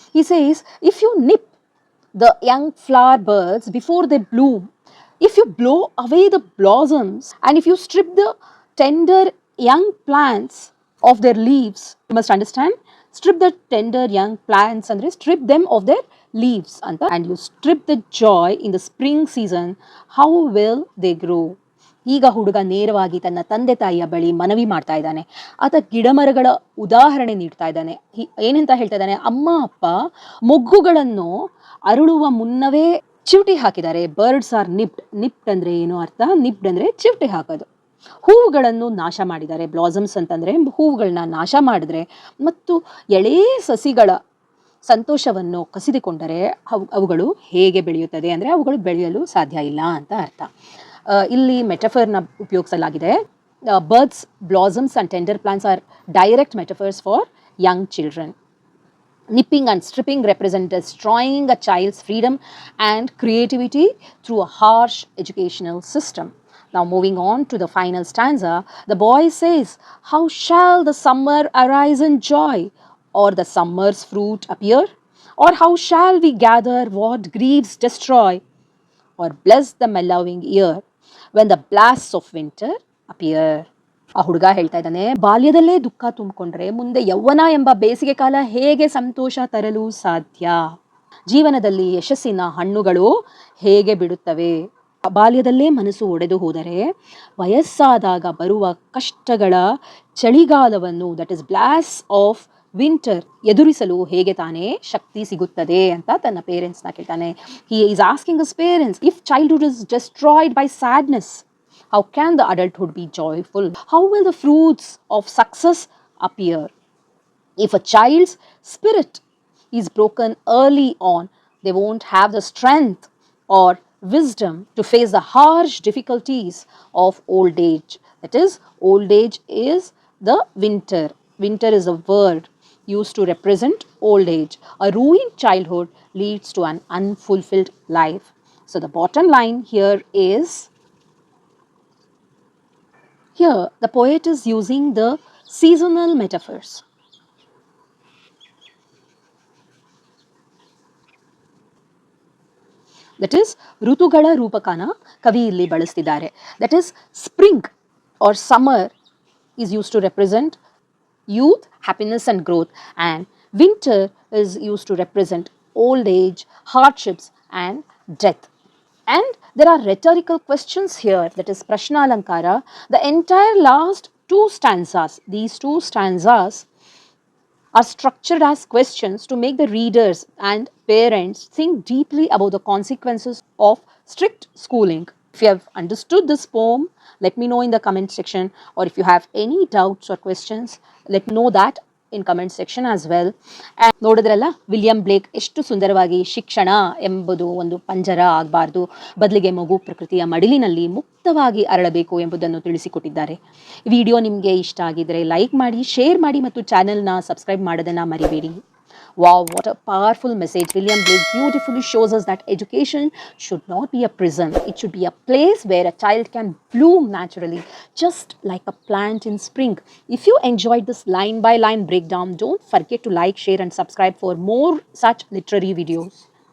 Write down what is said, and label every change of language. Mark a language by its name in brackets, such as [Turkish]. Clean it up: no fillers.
[English] He says, if you nip the young flower birds before they bloom, if you blow away the blossoms, and if you strip the tender young plants of their leaves, you must understand, strip the tender young plants and strip them of their leaves, and you strip the joy in the spring season, how will they grow? [Kannada] ಈಗ ಹುಡುಗ ನೇರವಾಗಿ ತನ್ನ ತಂದೆ ತಾಯಿಯ ಬಳಿ ಮನವಿ ಮಾಡ್ತಾ ಇದ್ದಾನೆ. ಆತ ಗಿಡಮರಗಳ ಉದಾಹರಣೆ ನೀಡ್ತಾ ಇದ್ದಾನೆ. ಏನಂತ ಹೇಳ್ತಾ ಇದ್ದಾನೆ? ಅಮ್ಮ ಅಪ್ಪ ಮೊಗ್ಗುಗಳನ್ನು ಅರಳುವ ಮುನ್ನವೇ ಚಿವುಟಿ ಹಾಕಿದ್ದಾರೆ. [English] Birds are nipped. [Kannada] ನಿಪ್ಡ್ ಅಂದ್ರೆ ಏನು ಅರ್ಥ? ನಿಪ್ಡ್ ಅಂದ್ರೆ ಚಿವುಟಿ ಹಾಕೋದು. ಹೂವುಗಳನ್ನು ನಾಶ ಮಾಡಿದ್ದಾರೆ. ಬ್ಲಾಸಮ್ಸ್ ಅಂತಂದ್ರೆ ಹೂವುಗಳನ್ನ ನಾಶ ಮಾಡಿದ್ರೆ ಮತ್ತು ಎಳೆ ಸಸಿಗಳ ಸಂತೋಷವನ್ನು ಕಸಿದುಕೊಂಡರೆ ಅವುಗಳು ಹೇಗೆ ಬೆಳೆಯುತ್ತದೆ ಅಂದರೆ ಅವುಗಳು ಬೆಳೆಯಲು ಸಾಧ್ಯ ಇಲ್ಲ ಅಂತ ಅರ್ಥ. ಇಲ್ಲಿ ಮೆಟಫರ್ನ ಉಪಯೋಗಿಸಲಾಗಿದೆ. [English] Birds, blossoms and tender plants are direct metaphors for young children. Nipping and stripping represent destroying a child's freedom and creativity through a harsh educational system. Now moving on to the final stanza, the boy says, how shall the summer arise in joy, or the summer's fruit appear? Or how shall we gather what griefs destroy, or bless the mellowing year when the blasts of winter appear? [Kannada] ಆ ಹುಡುಗ ಹೇಳ್ತಾ ಇದ್ದಾನೆ, ಬಾಲ್ಯದಲ್ಲೇ ದುಃಖ ತುಂಬಿಕೊಂಡ್ರೆ ಮುಂದೆ ಯೌವನ ಎಂಬ ಬೇಸಿಗೆ ಕಾಲ ಹೇಗೆ ಸಂತೋಷ ತರಲು ಸಾಧ್ಯ? ಜೀವನದಲ್ಲಿ ಯಶಸ್ಸಿನ ಹಣ್ಣುಗಳು ಹೇಗೆ ಬಿಡುತ್ತವೆ? ಬಾಲ್ಯದಲ್ಲೇ ಮನಸ್ಸು ಒಡೆದು ಹೋದರೆ ವಯಸ್ಸಾದಾಗ ಬರುವ ಕಷ್ಟಗಳ ಚಳಿಗಾಲವನ್ನು, [English] that is blast of winter, [Kannada] ಎದುರಿಸಲು ಹೇಗೆ ತಾನೇ ಶಕ್ತಿ ಸಿಗುತ್ತದೆ ಅಂತ ತನ್ನ ಪೇರೆಂಟ್ಸ್ನ ಕೇಳ್ತಾನೆ. [English] He is asking his parents, if childhood is destroyed by sadness, how can the adulthood be joyful? How will the fruits of success appear? If a child's spirit is broken early on, they won't have the strength or wisdom to face the harsh difficulties of old age. That is, old age is the winter. Winter is a word used to represent old age. A ruined childhood leads to an unfulfilled life. So the bottom line here is, here the poet is using the seasonal metaphors. That is, [Kannada] ಋತುಗಳ ರೂಪಕನ ಕವಿ ಇಲ್ಲಿ ಬಳಸ್ತಿದ್ದಾರೆ. [English] That is, spring or summer is used to represent youth, happiness and growth, and winter is used to represent old age, hardships and death. And there are rhetorical questions here, that is Prashna Alankara. The entire last two stanzas, these two stanzas are structured as questions to make the readers and parents think deeply about the consequences of strict schooling. If you have understood this poem, let me know in the comment section, or if you have any doubts or questions, let me know that in comment section as well. [Kannada] And ನೋಡಿದ್ರಲ್ಲ William ಬ್ಲೇಕ್ ಎಷ್ಟು ಸುಂದರವಾಗಿ ಶಿಕ್ಷಣ ಎಂಬುದು ಒಂದು ಪಂಜರ ಆಗಬಾರ್ದು, ಬದಲಿಗೆ ಮಗು ಪ್ರಕೃತಿಯ ಮಡಿಲಿನಲ್ಲಿ ಮುಕ್ತವಾಗಿ ಅರಳಬೇಕು ಎಂಬುದನ್ನು ತಿಳಿಸಿಕೊಟ್ಟಿದ್ದಾರೆ. ವಿಡಿಯೋ ನಿಮಗೆ ಇಷ್ಟ ಆಗಿದ್ರೆ ಲೈಕ್ ಮಾಡಿ, ಶೇರ್ ಮಾಡಿ ಮತ್ತು ಚಾನೆಲ್ನ ಸಬ್ಸ್ಕ್ರೈಬ್ ಮಾಡೋದನ್ನು ಮರಿಬೇಡಿ. [English] Wow, what a powerful message. William Blake beautifully shows us that education should not be a prison. It should be a place where a child can bloom naturally, just like a plant in spring. If you enjoyed this line by line breakdown, don't forget to like, share, and subscribe for more such literary videos.